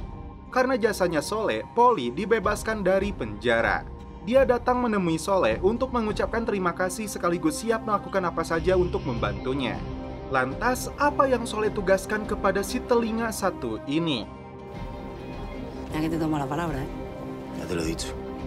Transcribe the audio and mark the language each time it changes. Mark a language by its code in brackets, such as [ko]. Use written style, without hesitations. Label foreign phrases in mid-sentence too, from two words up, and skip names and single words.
[id] Karena jasanya Soleh, Polly dibebaskan dari penjara. Dia datang menemui Soleh untuk mengucapkan terima kasih sekaligus siap melakukan apa saja untuk membantunya. Lantas, apa yang Soleh tugaskan kepada si telinga satu ini? [es] Ya que te tomo la palabra, Ya te lo he dicho.